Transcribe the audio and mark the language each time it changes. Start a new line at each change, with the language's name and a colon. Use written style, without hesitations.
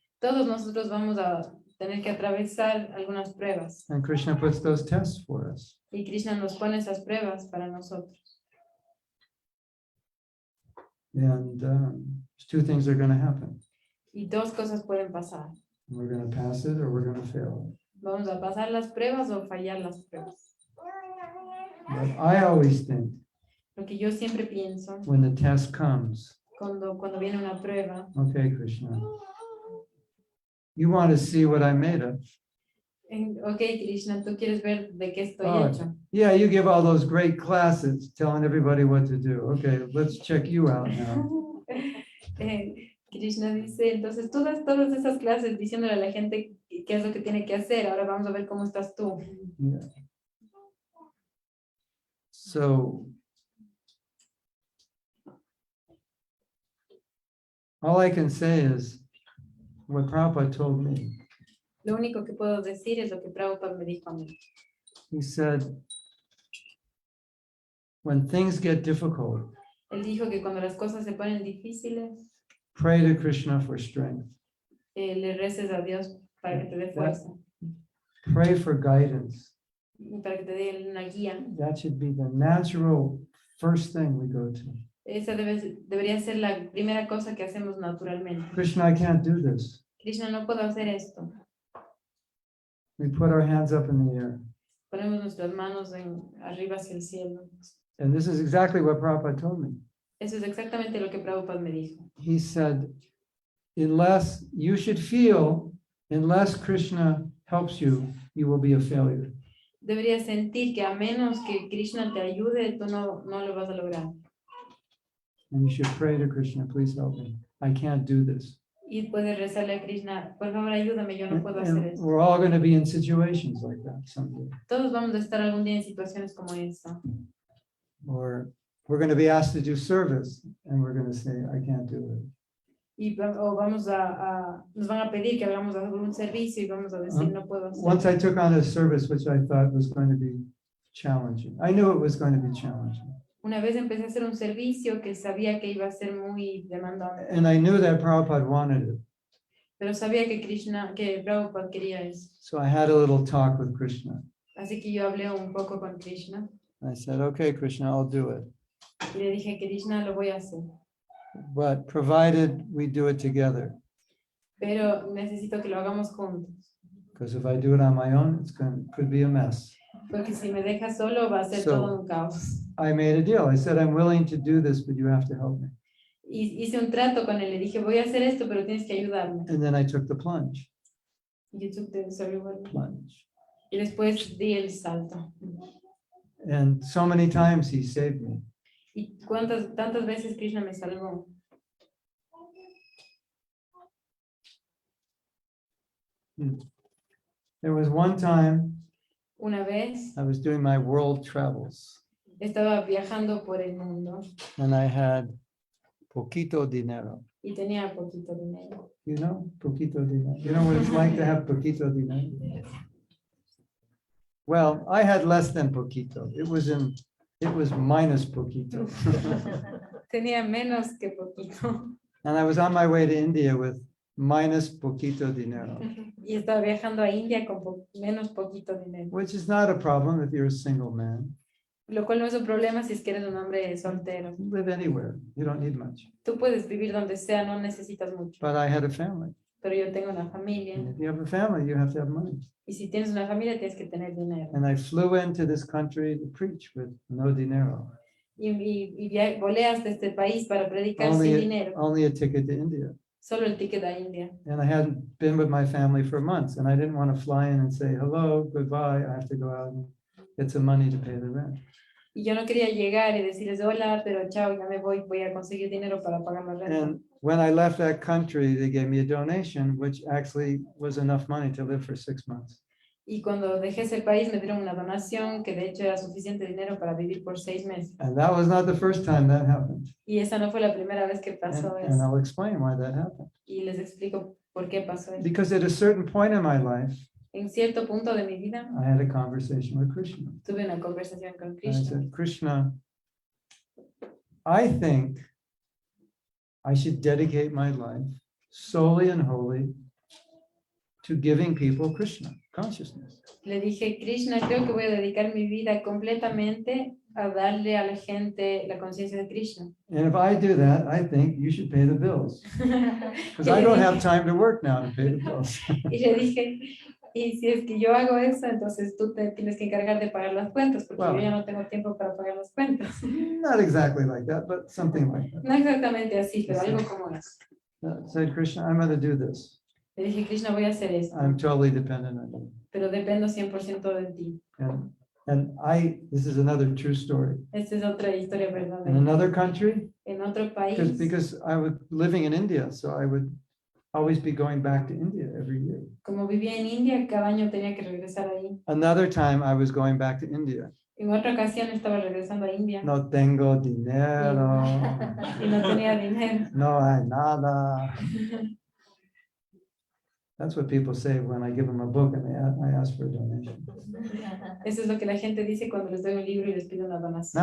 Spanish: Todos nosotros vamos a tener que atravesar algunas pruebas.
English: and Krishna puts those tests for us.
Spanish: Y Krishna nos pone esas pruebas para nosotros.
English: And two things are going to happen.
Spanish: Y dos cosas pueden pasar.
English: We're going to pass it or we're going to fail it.
Spanish: Vamos a pasar las pruebas o fallar las pruebas.
English: But I always think
Spanish: Lo que yo siempre pienso
English: when the test comes,
Spanish: cuando viene una prueba,
English: okay, Krishna, you want to see what I'm made of.
Spanish: Ok, Krishna, tú quieres ver de qué estoy Oh, hecho.
English: yeah, you give all those great classes telling everybody what to do. Okay, let's check you out now.
Spanish: Krishna dice, entonces tú das todas esas clases diciéndole a la gente qué es lo que tiene que hacer. Ahora vamos a ver cómo estás tú. Yeah.
English: So, all I can say is what Prabhupada told me.
Spanish: Lo único que puedo decir es lo que Prabhupada me dijo a mí.
English: He said, when things get difficult,
Spanish: Él dijo que cuando las cosas se ponen difíciles,
English: pray to Krishna for strength.
Spanish: le reces a Dios para que te dé fuerza,
English: Pray for guidance.
Spanish: para que te dé una guía.
English: That should be the natural first thing we go to.
Spanish: Esa debería ser la primera cosa que hacemos naturalmente.
English: Krishna, I can't do this.
Spanish: Krishna, no puedo hacer esto.
English: We put our hands up in the air.
Spanish: Ponemos nuestras manos arriba hacia el cielo.
English: And this is exactly what Prabhupada told me.
Spanish: Eso es exactamente lo que Prabhupada me dijo.
English: He said, unless you should feel, unless Krishna helps you, you will be a failure.
Spanish: Deberías sentir que a menos que Krishna te ayude, tú no lo vas a lograr.
English: And you should pray to Krishna, please help me. I can't do this.
Spanish: Y puedes rezarle a Krishna, por favor ayúdame, yo no puedo hacer
English: And
Spanish: eso.
English: we're all going to be in situations like that someday.
Spanish: Todos vamos a estar algún día en situaciones como esta.
English: Or we're going to be asked to do service and we're going to say, I can't do it.
Spanish: O nos van a pedir que hagamos algún servicio y vamos a decir, no puedo hacer.
English: Once I took on a service which I thought was going to be challenging. I knew it was going to be challenging.
Spanish: Una vez empecé a hacer un servicio que sabía que iba a ser muy demandante,
English: And I knew that Prabhupada wanted it.
Spanish: pero sabía que Prabhupada quería eso.
English: So I had a little talk with Krishna.
Spanish: Así que yo hablé un poco con Krishna
English: I said, okay, Krishna, I'll do it.
Spanish: y le dije, Krishna, lo voy a hacer,
English: But provided we do it together.
Spanish: pero necesito que lo hagamos juntos,
English: Because if I do it on my own, could be a mess.
Spanish: porque si me dejas solo va a ser
English: So-
Spanish: todo un caos.
English: I made a deal. I said, I'm willing to do this, but you have to help me.
Spanish: Hice un trato con él, le dije, voy a hacer esto, pero tienes que ayudarme.
English: And then I took the plunge.
Spanish: Y yo
English: took the survival. Plunge.
Spanish: Y después di el salto.
English: And so many times he saved me.
Spanish: Y tantas veces Krishna me salvó.
English: There was one time
Spanish: Una vez
English: I was doing my world travels
Spanish: estaba viajando por el mundo
English: and I had
Spanish: poquito dinero. y tenía poquito dinero.
English: You know,
Spanish: poquito dinero.
English: You know what it's like to have
Spanish: poquito dinero?
English: Well, I had less than poquito. It was minus poquito.
Spanish: Tenía menos que poquito.
English: And I was on my way to India with minus
Spanish: poquito dinero, Y estaba viajando a India con menos poquito dinero.
English: which is not a problem if you're a single man.
Spanish: Lo cual no es un problema si es que eres un hombre soltero.
English: You live anywhere. You don't need much.
Spanish: Tú puedes vivir donde sea, no necesitas mucho.
English: But I had a family.
Spanish: Pero yo tengo una familia.
English: And if you have a family, you have to have money.
Spanish: Y si tienes una familia, tienes que tener dinero.
English: And I flew into this country to preach with no dinero.
Spanish: Y volé hasta este país para predicar sin dinero.
English: Only a ticket to India.
Spanish: Solo el ticket a India.
English: And I hadn't been with my family for months. And I didn't want to fly in and say, hello, goodbye. I have to go out and get some money to pay the rent.
Spanish: Y yo no quería llegar y decirles, hola, pero chao, ya me voy a conseguir dinero para pagar la renta.
English: And when I left that country, they gave me a donation, which actually was enough money to live for 6 months.
Spanish: Y cuando dejé ese país me dieron una donación que de hecho era suficiente dinero para vivir por 6 meses.
English: And that was not the first time that happened.
Spanish: Y esa no fue la primera vez que pasó
English: And
Spanish: eso.
English: I'll explain why that happened.
Spanish: Y les explico por qué pasó eso.
English: Because at a certain point in my life,
Spanish: En cierto punto de mi vida
English: I had a conversation with Krishna.
Spanish: tuve una conversación con
English: And I
Spanish: Krishna.
English: said, Krishna, I think I should dedicate my life solely and wholly to giving people Krishna consciousness.
Spanish: Le dije, Krishna, creo que voy a dedicar mi vida completamente a darle a la gente la conciencia de Krishna.
English: And if I do that, I think you should pay the bills. Because I don't have time to work now to pay the bills.
Spanish: Y le dije, y si es que yo hago eso, entonces tú te tienes que encargar de pagar las cuentas, porque Wow. yo ya no tengo tiempo para pagar las cuentas.
English: Not exactly like that, but something like that.
Spanish: No exactamente así, pero algo como eso.
English: Said Krishna, I'm going to do this.
Spanish: Le dije, Krishna, voy a hacer esto,
English: I'm totally dependent on you.
Spanish: pero dependo 100% de ti.
English: And this is another true story.
Spanish: Esta es otra historia
English: In
Spanish: verdadera.
English: another country,
Spanish: En otro país,
English: because I was living in India, so I would always be going back to India every year.
Spanish: como vivía en India, cada año tenía que regresar ahí.
English: Another time I was going back to India.
Spanish: En otra ocasión estaba regresando a India No tengo dinero. y no tenía dinero. No hay nada.
English: That's what people say when I give them a book and I ask for a donation.
Spanish: Eso es lo que la gente dice cuando les doy un libro y les pido una donación.